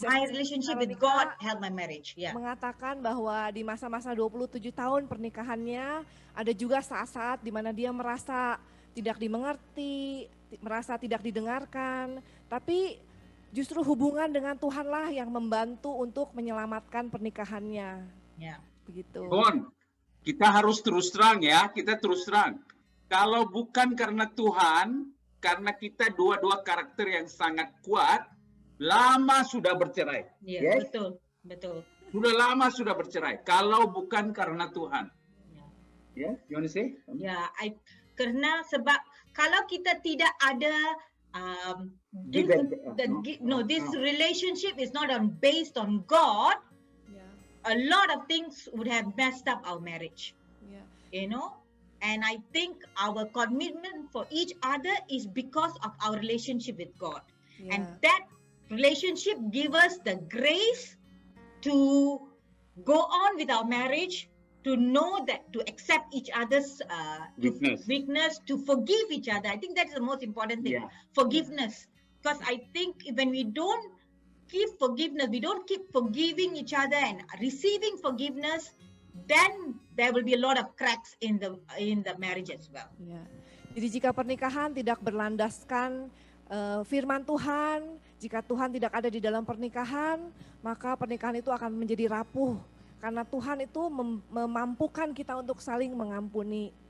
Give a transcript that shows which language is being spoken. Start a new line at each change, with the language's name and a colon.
English: My relationship with God helped my marriage. Yeah.
Indonesian: Mengatakan bahwa di masa-masa 27 tahun pernikahannya ada juga saat-saat di mana dia merasa tidak dimengerti, merasa tidak didengarkan, tapi justru hubungan dengan Tuhanlah yang membantu untuk menyelamatkan pernikahannya. Yeah. Begitu.
Malay: Bon, kita harus terus terang ya, kita terus terang. Kalau bukan karena Tuhan, karena kita dua-dua karakter yang sangat kuat, lama sudah bercerai. Yeah, betul. Sudah lama sudah bercerai. Kalau bukan karena Tuhan. Yeah.
English: You want to say? Yeah,
Malay: karena sebab kalau kita tidak ada
English: this relationship is not based on God, a lot of things would have messed up our marriage. You know, and I think our commitment for each other is because of our relationship with God, and that relationship give us the grace to go on with our marriage, to know that, to accept each other's weakness, to forgive each other. I think that's the most important thing, forgiveness. Because I think when we don't keep forgiveness, we don't keep forgiving each other and receiving forgiveness, then there will be a lot of cracks in the marriage as well. Ya.
Indonesian: Jadi jika pernikahan tidak berlandaskan firman Tuhan, jika Tuhan tidak ada di dalam pernikahan, maka pernikahan itu akan menjadi rapuh. Karena Tuhan itu memampukan kita untuk saling mengampuni.